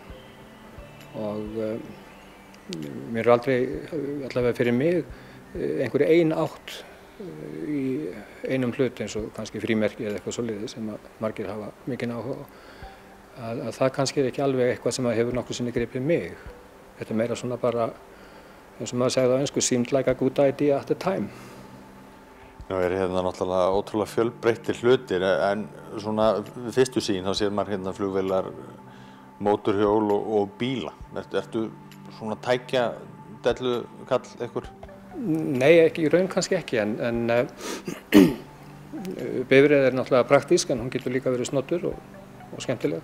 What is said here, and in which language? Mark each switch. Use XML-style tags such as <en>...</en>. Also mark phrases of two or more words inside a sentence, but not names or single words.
<is>Og mér aldrei, allavega fyrir mig, einhverju ein átt í einum hlut eins og kannski frímerki eða eitthvað svoleiðis sem margir hafa mikinn áhuga á. Að það kannski ekki alveg eitthvað sem hefur nokkru sinni gripið mig. Þetta meira svona bara, eins og maður segði á ensku,</is> <en>seemed like a good idea at the time.</en> <is>Nú hérna náttúrulega ótrúlega fjölbreyttir hlutir en svona við fyrstu sýn þá sér maður hérna flugvélar, mótorhjól og bíla. Ertu svona tækja dellukall einhver? Nei, í raun kannski ekki en bifreið náttúrulega praktísk en hún getur líka verið snottur og skemmtileg.</is>